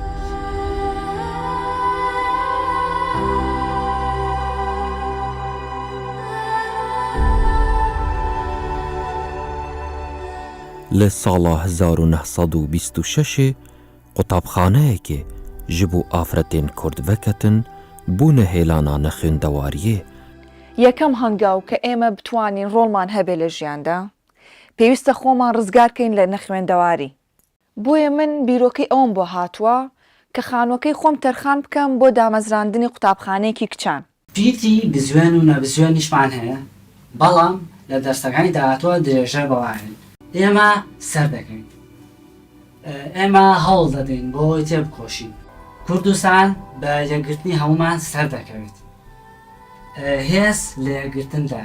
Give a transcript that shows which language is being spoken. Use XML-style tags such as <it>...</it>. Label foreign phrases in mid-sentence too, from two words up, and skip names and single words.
<ku>لە ساڵا 1926 قوتابخانەیەکێ ji bo afretên Kurd veketin bûne hêlana nexwendewariye.</ku> <ckb>یەکەم هەنگاو کە ئێمە بتوانین ڕۆڵمان هەبێ لە ژیاندا پێویستە خۆمان ڕزگارکەین لە نەخوێندەواری بۆیە من بیرۆکەی ئەوم بۆ هاتووە کە خانووەکەی خۆم تەرخان بکەم بۆ دامەزراندنی قوتابخانەیەکی کچان پیتی بزوێن و نەبزوێنیشمان هەیە بەڵام لە دەستەکانی داهاتوە درێژە بەوارن ئێمە سەر دەکەین ئێمە هەوڵ دەدەین بۆ تێبکۆشین کوردستان بە یەکگرتنی هەمومان سەر دەکەوێت هێز لە یەکگرتندا</ckb>